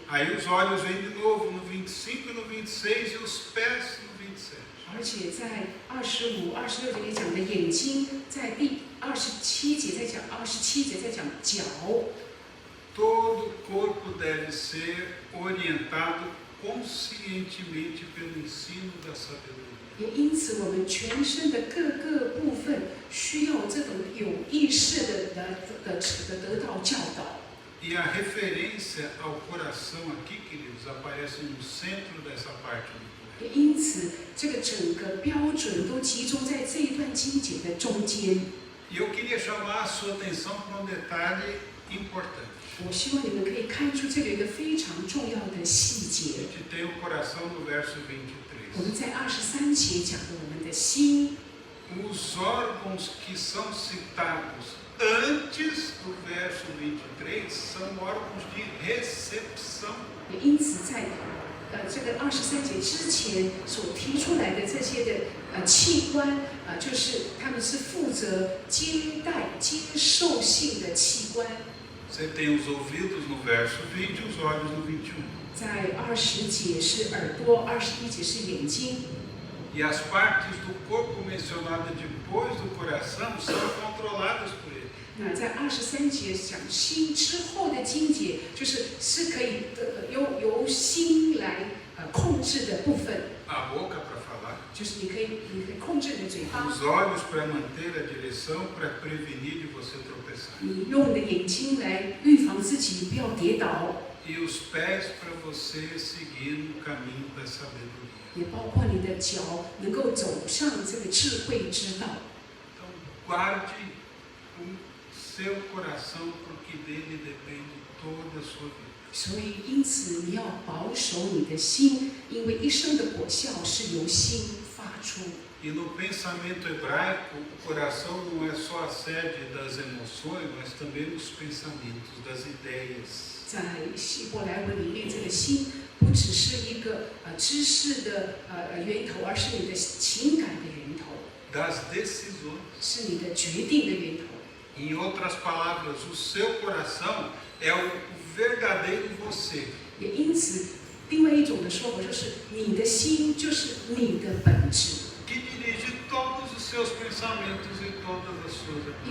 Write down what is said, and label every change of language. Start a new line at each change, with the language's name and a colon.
Portuguese: Aí os olhos vêm de novo no 25 e no 26 e os pés no 27.
Chinese: 而且在25、26节里讲的眼睛，在第27节在讲27节在讲脚。
Portuguese: Todo o corpo deve ser orientado conscientemente pelo ensino da sabedoria.
Chinese: 也因此，我们全身的各个部分需要这种有意识的得到教导。
Portuguese: E a referência ao coração aqui, queridos, aparece no centro dessa parte do poema.
Chinese: 也因此，这个整个标准都集中在这一段经节的中间。
Portuguese: E eu queria chamar a sua atenção para um detalhe importante.
Chinese: 我希望你们可以看出这个有一个非常重要的细
Portuguese: A
Chinese: 节。
Portuguese: gente tem o coração no verso
Chinese: 我们
Portuguese: 23.
Chinese: 在23节讲的我们的心，
Portuguese: os órgãos que são citados antes do verso 23 são órgãos de recepção.
Chinese: 也因此在这个23节之前所提出来的这些的器官就是他们是负责接待、接受性的器官。
Portuguese: Você tem os ouvidos no verso 20 e os olhos no 21.
Chinese: 在20节是耳朵，21节是眼睛。
Portuguese: E as partes do corpo mencionadas depois do coração são controladas por ele.
Chinese: 那在23节讲心之后的经节，是可以由心来控制的部分。
Portuguese: A boca para falar,
Chinese: 就是你可以控制你的嘴巴，
Portuguese: os olhos para manter a direção, para prevenir de você tropeçar.
Chinese: 你用你的眼睛来预防自己不要跌倒，
Portuguese: E os pés para você seguir no caminho da sabedoria.
Chinese: 也包括你的脚能够走上这个智慧之道。
Portuguese: Então, guarde o seu coração, porque dele depende toda a sua vida.
Chinese: 所以，因此你要保守你的心，因为一生的果效是由心发出。
Portuguese: E no pensamento hebraico, o coração não é só a sede das emoções, mas também os pensamentos, das ideias.
Chinese: 在希伯来文里面，这个心不只是一个知识的源头，而是你的情感的源头，
Portuguese: Das decisões.
Chinese: 是你的决定的源头。
Portuguese: Em outras palavras, o seu coração é o verdadeiro você.
Chinese: 也因此，另外一种的说法就是，你的心就是你的本质，
Portuguese: Que dirige todos os seus pensamentos e todas as suas ações.